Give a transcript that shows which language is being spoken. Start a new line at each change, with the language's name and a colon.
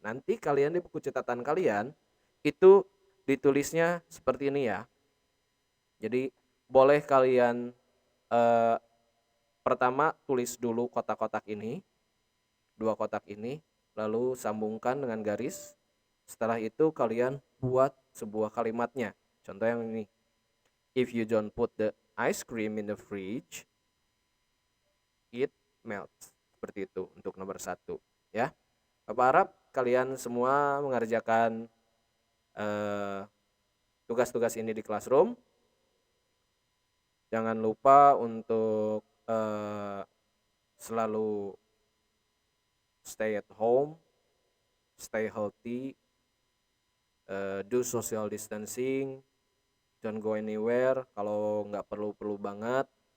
Indonesian: Nanti kalian di buku catatan kalian itu ditulisnya seperti ini ya. Jadi boleh kalian pertama tulis dulu kotak-kotak ini, 2 kotak ini, lalu sambungkan dengan garis. Setelah itu kalian buat sebuah kalimatnya. Contoh yang ini.
English: If you don't put the ice cream in the fridge, it melts.
Indonesian: Seperti itu untuk nomor 1, ya. Bapak harap kalian semua mengerjakan tugas-tugas ini di classroom. Jangan lupa untuk selalu
English: stay at home, stay healthy, do social distancing, don't go anywhere
Indonesian: kalau nggak perlu-perlu banget.